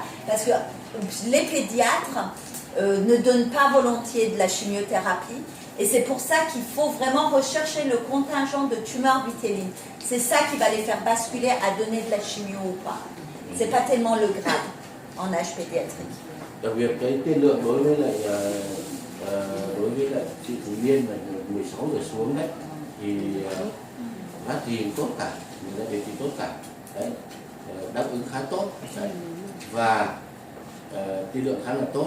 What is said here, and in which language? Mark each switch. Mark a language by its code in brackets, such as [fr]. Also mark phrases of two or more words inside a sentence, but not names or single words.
[fr] Parce que les pédiatres ne donnent pas volontiers de la chimiothérapie et c'est pour ça qu'il faut vraiment rechercher le contingent de tumeurs vitellines. C'est ça qui va les faire basculer à donner de la chimio ou pas. C'est pas tellement le grade en âge pédiatrique. [vi] Đặc biệt cái tiên lượng đối với lại chị Thủy Liên là 16 giờ xuống đấy thì phát hiện tốt cả, mình đã điều trị tốt cả, đấy, đáp ứng khá tốt đấy. Và tiên lượng khá là tốt.